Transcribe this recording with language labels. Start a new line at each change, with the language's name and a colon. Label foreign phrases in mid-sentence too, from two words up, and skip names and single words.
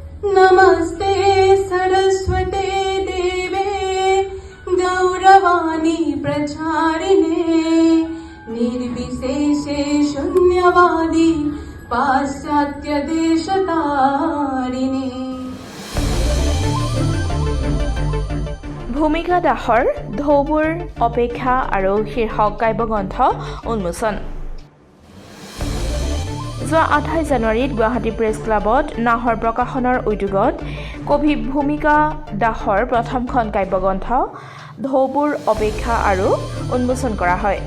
Sanskrit: नमस्ते सरस्वते देवे गौरवाणी प्रचारिणे निर्विशेषे शून्यवादी पाश्चात्य देशतारिणे।
Assamese: ভূমিকা দাসৰ ঢৌবোৰ অপেক্ষা আৰু শীৰ্ষক কাব্যগ্ৰন্থ উন্মোচন। যোৱা 28 জানুৱাৰীত গুৱাহাটী প্ৰেছ ক্লাবত নাহৰ প্ৰকাশনৰ উদ্যোগত কবি ভূমিকা দাসৰ প্ৰথমখন কাব্যগ্ৰন্থ ঢৌবোৰ অপেক্ষা আৰু উন্মোচন কৰা হয়।